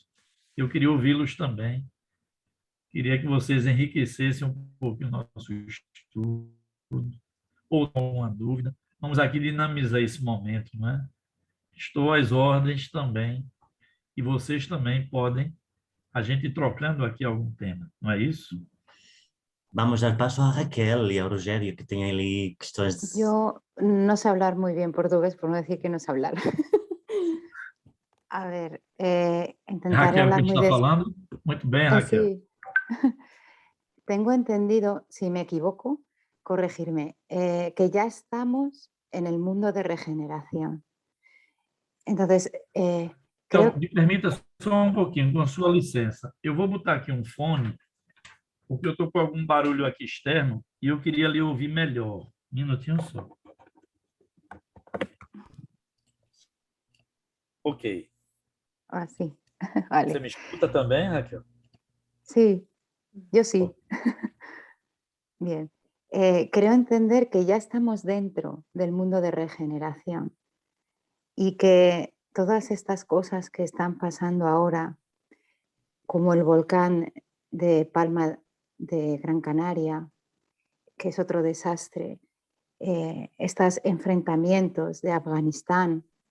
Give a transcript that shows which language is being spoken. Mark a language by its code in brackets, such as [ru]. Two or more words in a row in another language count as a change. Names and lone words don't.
[pt] Eu queria ouvi-los também. Queria que vocês enriquecessem um pouquinho o nosso estudo, ou alguma dúvida. Vamos aqui dinamizar esse momento, não é? Estou às ordens também, e vocês também podem, a gente ir trocando aqui algum tema, não é isso? Vamos dar paso a Raquel e ao Rogério, que têm ali questões de... [es] Yo no sé hablar muy bien portugués, por no decir que no sé hablar. A ver, intentaré [pt] Raquel que [es] hablar muy [pt] está falando? Muito bem, Raquel. [es] Sí. Tengo entendido, si me equivoco, corregirme, que ya estamos en el mundo de regeneración. Entonces, [pt] Então, [es] creo... [pt] me permita só um pouquinho, com sua licença. Eu vou botar aqui um fone, porque eu estou com algum barulho aqui externo e eu queria lhe ouvir melhor. Um minutinho só. Ok. [es] Ah, sí. [pt] Você [es] Vale. [pt] me escuta também, Raquel? [es] Sí, yo sí. Bien. Creo entender que ya estamos dentro del mundo de regeneración y que todas estas cosas que están pasando ahora, como el volcán de Palma de Gran Canaria, que es otro desastre, estos enfrentamientos de Afganistán,